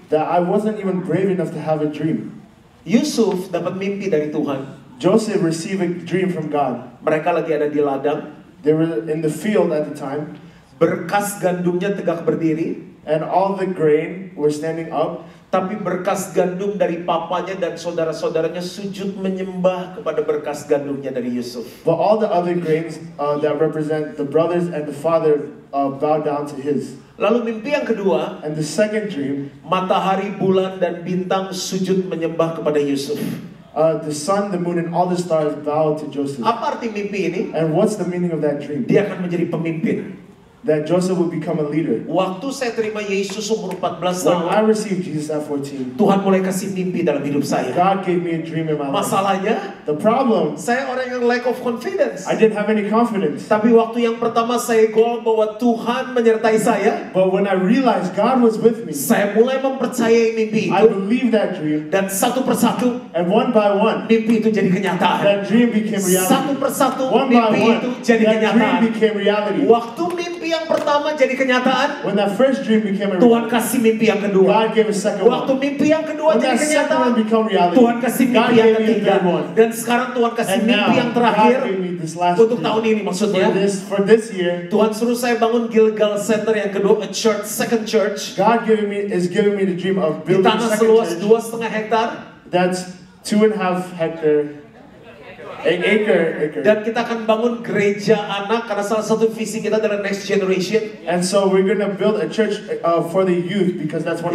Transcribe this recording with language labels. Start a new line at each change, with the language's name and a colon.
English: that I wasn't even brave enough to have a dream.
Indonesian: Yusuf dapat mimpi dari Tuhan.
English: Joseph received a dream from God.
Indonesian: Mereka lagi ada di ladang.
English: They were in the field at the time,
Indonesian: Berkas gandumnya tegak berdiri.
English: and all the grain were standing up.
Indonesian: Tapi berkas gandum dari papanya dan saudara-saudaranya sujud menyembah kepada berkas gandumnya dari Yusuf.
English: But all the other grains that represent the brothers and the father bow down to his.
Indonesian: Lalu mimpi yang kedua,
English: And the second dream,
Indonesian: matahari, bulan, dan bintang sujud menyembah kepada Yusuf.
English: the sun, the moon, and all the stars bow to Joseph.
Indonesian: Apa arti mimpi ini?
English: And what's the meaning of that dream?
Indonesian: Dia akan menjadi pemimpin.
English: That Joseph would become a leader.
Indonesian: Waktu saya terima Yesus umur 14
English: When I received Jesus at 14,
Indonesian: Tuhan mulai kasih mimpi dalam hidup saya.
English: God gave me a dream in my life.
Indonesian: Masalahnya,
English: The problem,
Indonesian: saya orang yang
English: lack of confidence. I didn't have any confidence.
Indonesian: Tapi waktu yang pertama saya goal bahwa Tuhan menyertai saya,
English: But when I realized God was with me,
Indonesian: saya mulai mempercayai mimpi
English: I
Indonesian: itu.
English: believed that dream.
Indonesian: Dan satu persatu,
English: And one by one,
Indonesian: mimpi itu jadi kenyataan.
English: that dream became
Indonesian: Satu
English: reality.
Indonesian: persatu,
English: One by
Indonesian: mimpi
English: one,
Indonesian: itu jadi
English: that dream
Indonesian: kenyataan.
English: became reality.
Indonesian: Waktu mimpi yang pertama jadi kenyataan,
English: When that first dream became a
Indonesian: Tuhan
English: reality,
Indonesian: kasih mimpi yang kedua.
English: God gave a second
Indonesian: Waktu
English: one.
Indonesian: mimpi yang kedua
English: When
Indonesian: jadi
English: that second
Indonesian: kenyataan,
English: one became reality,
Indonesian: Tuhan kasih
English: God
Indonesian: mimpi yang
English: gave me a
Indonesian: ketiga.
English: third one.
Indonesian: Dan sekarang Tuhan kasih
English: And
Indonesian: mimpi
English: now,
Indonesian: yang terakhir
English: God gave me this last
Indonesian: untuk
English: dream.
Indonesian: tahun ini maksudnya.
English: For this year,
Indonesian: Tuhan suruh saya bangun Gilgal Center yang kedua,
English: a church, second church. God is giving me the dream of
Indonesian: Di
English: building a
Indonesian: tanah
English: second
Indonesian: seluas
English: church
Indonesian: 2,5 hektar.
English: that's 2.5 hectare, acre.
Indonesian: Dan kita akan bangun gereja anak karena salah satu visi kita adalah next generation.
English: And so we're gonna build a church for the youth because that's one